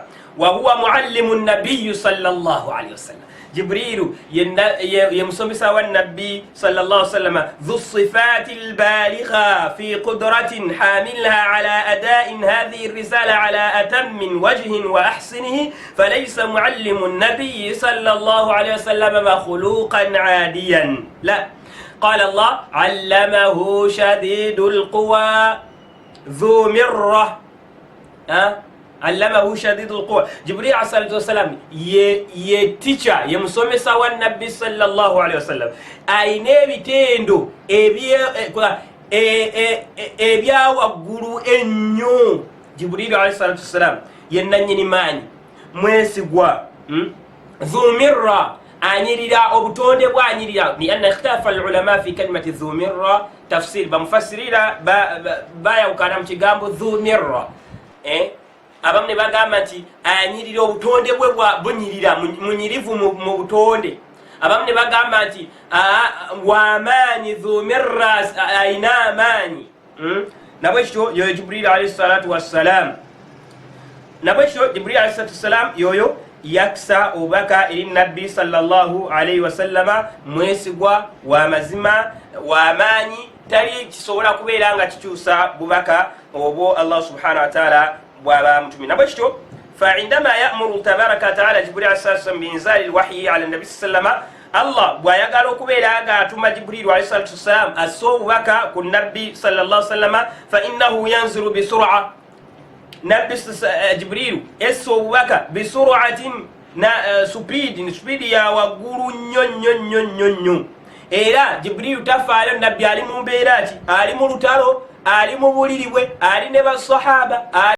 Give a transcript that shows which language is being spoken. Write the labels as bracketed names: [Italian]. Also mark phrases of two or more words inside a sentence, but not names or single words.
[Arabic] وهو معلم النبي صلى الله عليه وسلم. Jibrilu [Ganda] ye musomesa wa nabbi [Arabic] صلى الله عليه وسلم ذو الصفات البالغة في قدرة حاملها على أداء هذه الرسالة على أتم وجه وأحسنه فليس معلم النبي صلى الله عليه وسلم مخلوقا عاديا. لا، قال الله علمه شديد القوى ذو مرة. علمه شديد القوى. [Ganda] Jibril [Arabic] عليه الصلاة والسلام [Ganda] ye teacher, ye musomesa wa nabbi [Arabic] صلى الله عليه وسلم, [Ganda] ayina ebitendo ebya waggulu ennyo. Jibril [Arabic] عليه الصلاة والسلام [Ganda] ye nannyini maanyi, mwesigwa, dhumirra, anyirira obutonde bwanyirira. [Arabic] لأن اختلف العلماء في كلمة ذو مرة تفسير, [Ganda] bamufassirira bayawukana mu kigambo dhumirra. Abamu ne bagamba nti anyirira obutonde bwe bunyirira, munyirivu mu butonde. Abamu ne bagamba nti wamaanyi dhumirra, ayina amaanyi. Nabwekityo yoyo Jibril [Arabic] عليه الصلاة والسلام, [Ganda] nabwekityo Jibril [Arabic] عليه الصلاة والسلام [Ganda] yoyo yaksa obubaka eri nabbi [Arabic] صلى الله عليه وسلم, [Ganda] mwesigwa w'amazima w'amaanyi, tali kisobola kubeera nga kikyusa bubaka obwo Allah [Arabic] سبحانه وتعالى [Ganda] bw'aba mutumye. [Arabic] Nabwekityo فعندما يأمر تبارك وتعالى جبريل عليه الصلاة والسلام بإنزال الوحي على النبي صلى الله عليه وسلم, [Ganda] Allah bw'ayagala okubeera nga atuma Jibril [Arabic] عليه الصلاة والسلام [Ganda] asse obubaka ku nabbi [Arabic] صلى الله عليه وسلم, فإنه ينزل بسرعة. [Ganda] Nabbi Jibril esse obubaka bisur'atin, speed ya waggulu nnyo nnyo nnyo nnyo nnyo. Era Jibril tafaayo nabbi ali mu mbeera ki, ali mu lutalo, ali mu buliri bwe, ali ne basahaba.